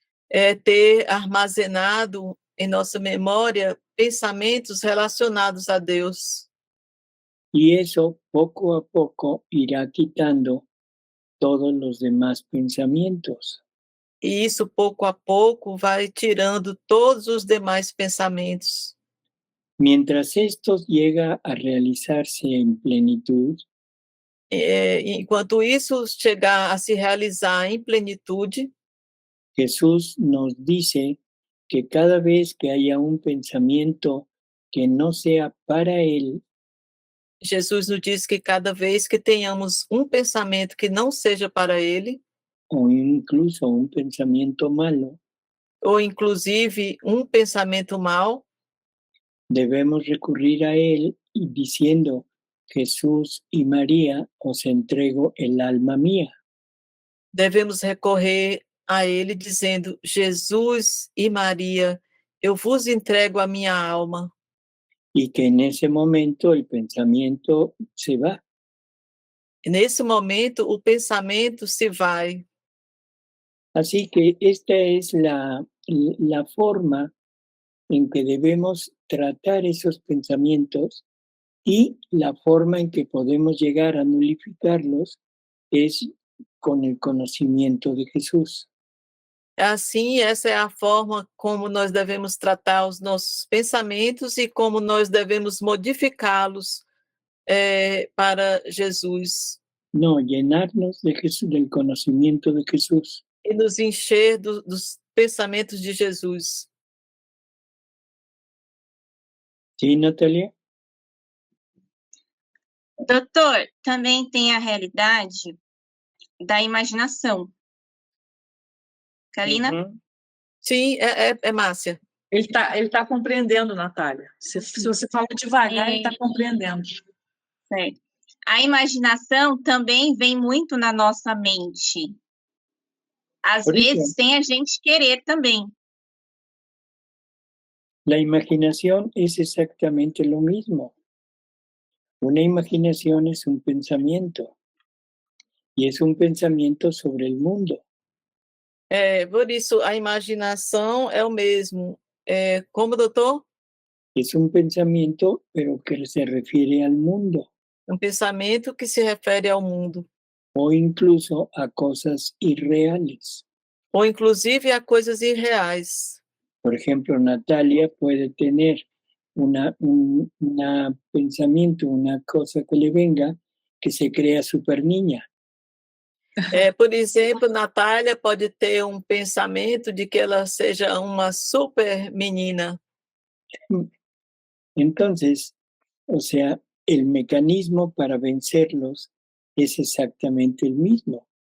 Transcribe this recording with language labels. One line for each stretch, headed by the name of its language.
Portuguese: É ter armazenado em nossa memória pensamentos relacionados a Deus.
Spanish: Y eso poco a poco irá quitando todos los demás pensamientos.
Portuguese: E isso, pouco a pouco, vai tirando todos os demais pensamentos.
Spanish: Mientras esto llega a realizarse en plenitud,
Portuguese: Enquanto isso chegar a se realizar em plenitude,
Spanish: Jesús nos dice que cada vez que haya un pensamiento que no sea para Él,
Portuguese: Jesus nos diz que cada vez que tenhamos um pensamento que não seja para Ele,
Spanish: o incluso un pensamiento malo,
Portuguese: ou inclusive um pensamento mau,
Spanish: debemos recurrir a Él y diciendo: Jesús y María, os entrego el alma mía.
Portuguese: devemos recorrer a Ele dizendo: Jesus e Maria, eu vos entrego a minha alma.
Spanish: Y que en ese momento el pensamiento se va.
Portuguese: E nesse momento, o pensamento se vai.
Spanish: Así que esta es la forma en que debemos tratar esos pensamientos, y la forma en que podemos llegar a nulificarlos es con el conocimiento de Jesús.
Portuguese: Assim, essa é a forma como nós devemos tratar os nossos pensamentos e como nós devemos modificá-los para Jesus.
Spanish: No, llenarnos de Jesús, del conocimiento de Jesús.
Portuguese: E nos encher dos pensamentos de Jesus.
Spanish: ¿Sí, Natalia?
Portuguese: Doutor, também tem a realidade da imaginação. Kalina? Uhum. Sim, Márcia. Ele tá compreendendo, Natália. Se você fala devagar, ele está compreendendo. Certo. A imaginação também vem muito na nossa mente. Às vezes, sem a gente querer também.
Spanish: La imaginación es exactamente lo mismo. Una imaginación es un pensamiento, y es un pensamiento sobre el mundo.
Portuguese: Por isso, a imaginação é o mesmo. Como, doutor?
Spanish: Es un pensamiento, pero que se refiere al mundo.
Portuguese: um pensamento que se refere ao mundo,
Spanish: o incluso a cosas irreales.
Portuguese: ou inclusive a coisas irreais.
Spanish: Por ejemplo, Natalia puede tener un pensamiento, una cosa que le venga, que se crea super niña.
Portuguese: Por exemplo, Natália pode ter um pensamento de que ela seja uma super menina.
Spanish: Entonces, o sea, el mecanismo para vencerlos es exactamente el mismo.